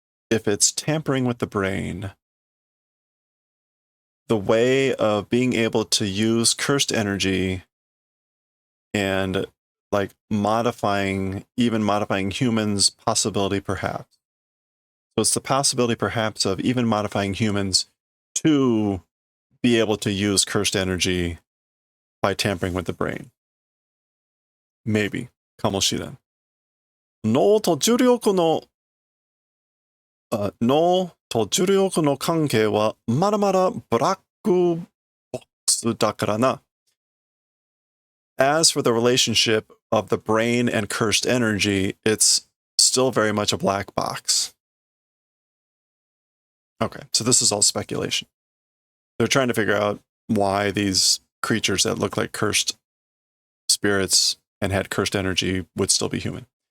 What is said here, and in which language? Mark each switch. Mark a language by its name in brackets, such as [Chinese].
[English] If it's tampering with the brain, the way of being able to use cursed energy and like modifying humans' possibility perhaps. So it's the possibility perhaps of even modifying humans to be able to use cursed energy by tampering with the brain. Maybe. [Japanese] かもしれん. 脳と重力の関係はまだまだブラックボックスだからな. [English] As for the relationship of the brain and cursed energy, it's still very much a black box. Okay, so this is all speculation. They're trying to figure out why these creatures that look like cursed spirits and had cursed energy would still be human.